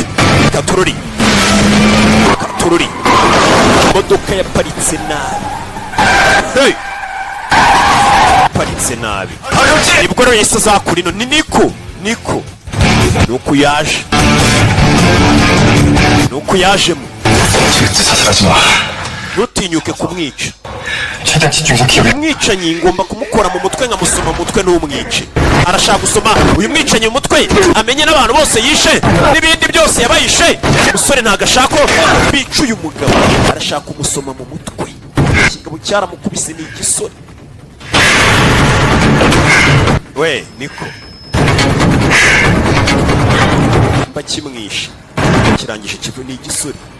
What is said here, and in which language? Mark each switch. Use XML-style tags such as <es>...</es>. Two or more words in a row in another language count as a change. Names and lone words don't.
<rw>Katorori imodoka yaparitse nabi. Hey, yaparitse nabi. nibwo rero yahise azakura ino. ni Niko nuko yajemo.</rw> <ko>절대 사살하지 마.</ko> <rw>ntutinyuke kumwica.</rw> <ko>최대한 집중해서 기억해.</ko> <rw>umwicanyi ngomba kumukora mu mutwe nkamusoma mu mutwe n'umwice. arashaka gusoma uyu mwicanyi mu mutwe amenye n'abantu bose yishe n'ibindi byose yabayishe. umusore ntago ashaka bica uyu mugabo, arashaka umusoma mu mutwe. ikigabo cyaramukubise ni igisore. we Niko mba kimwishe kirangije kivu ni igisore.</rw>